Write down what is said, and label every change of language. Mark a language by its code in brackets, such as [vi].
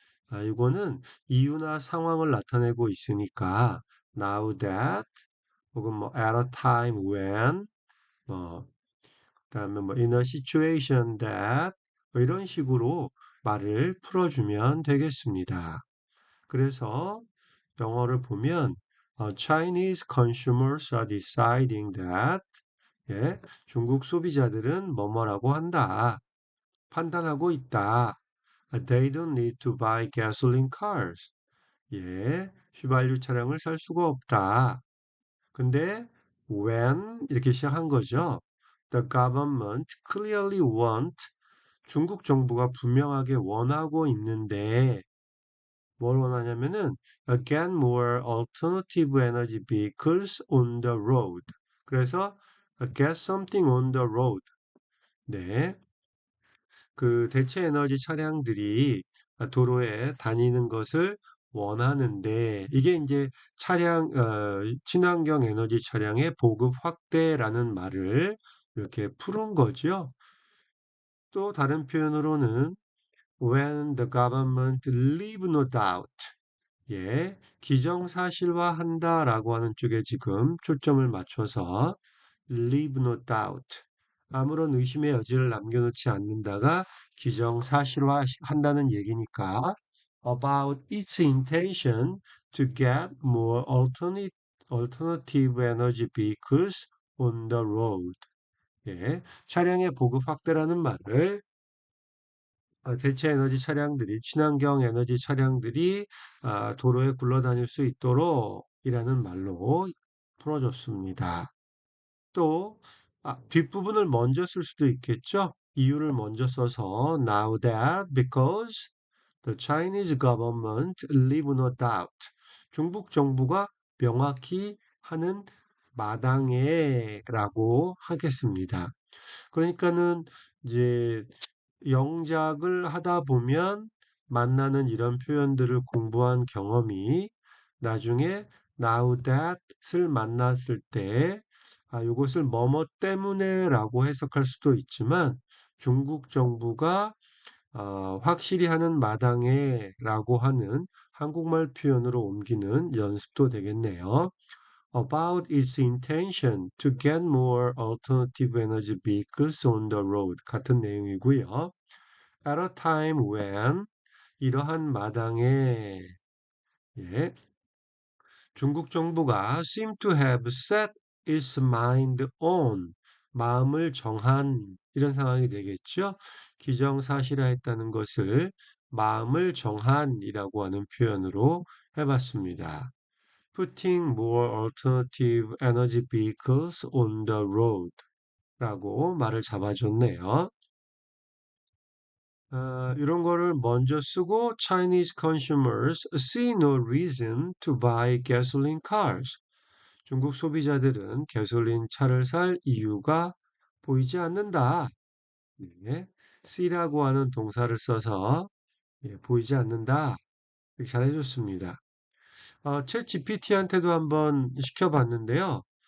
[ko] 이거는 이유나 상황을 나타내고 있으니까 [en] now that [ko] 혹은 뭐 [en] at a time when [ko] 뭐 그다음에 뭐 [en] in a situation that [ko] 뭐 이런 식으로 말을 풀어주면 되겠습니다. 그래서 영어를 보면 [en] Chinese consumers are deciding that [ko] 예, 중국 소비자들은 뭐뭐라고 한다. 판단하고 있다. [en] They don't need to buy gasoline cars. [ko] 예, 휘발유 차량을 살 수가 없다. 근데 when 이렇게 시작한 거죠. [en] The government clearly want [ko] 중국 정부가 분명하게 원하고 있는데 뭘 원하냐면은 [en] get more alternative energy vehicles on the road. [ko] 그래서 [en] get something on the road. [ko] 네. 그 대체 에너지 차량들이 도로에 다니는 것을 원하는데 이게 이제 친환경 에너지 차량의 보급 확대라는 말을 이렇게 푸는 거죠. 또 다른 표현으로는 [en] when the government leave no doubt. [ko] 예, 기정사실화한다라고 하는 쪽에 지금 초점을 맞춰서 [en] leave no doubt. [ko] 아무런 의심의 여지를 남겨놓지 않는다가 기정사실화한다는 얘기니까 [en] about its intention to get more alternative energy vehicles on the road. [ko] 예, 차량의 보급 확대라는 말을 대체 에너지 차량들이, 친환경 에너지 차량들이 도로에 굴러다닐 수 있도록 이라는 말로 풀어줬습니다. 또 뒷부분을 먼저 쓸 수도 있겠죠. 이유를 먼저 써서 [en] now that because the Chinese government leave no doubt. [ko] 중국 정부가 명확히 하는 마당에라고 하겠습니다. 그러니까는 이제 영작을 하다 보면 만나는 이런 표현들을 공부한 경험이 나중에 [en] now that [ko] 을 만났을 때 요것을 뭐뭐 때문에라고 해석할 수도 있지만 중국 정부가 확실히 하는 마당에라고 하는 한국말 표현으로 옮기는 연습도 되겠네요. [en] About its intention to get more alternative energy vehicles on the road [ko] 같은 내용이고요. [en] At a time when [ko] 이러한 마당에 예, 중국 정부가 [en] seem to have set its mind on [ko] 마음을 정한 이런 상황이 되겠죠. 기정사실화했다는 것을 마음을 정한이라고 하는 표현으로 해봤습니다. [en] Putting more alternative energy vehicles on the road [ko] 라고 말을 잡아줬네요. 이런 거를 먼저 쓰고 [en] Chinese consumers see no reason to buy gasoline cars. [ko] 중국 소비자들은 가솔린 차를 살 이유가 보이지 않는다. 네. see라고 하는 동사를 써서 예, 보이지 않는다. 이렇게 잘해줬습니다. 챗 GPT한테도 한번 시켜봤는데요.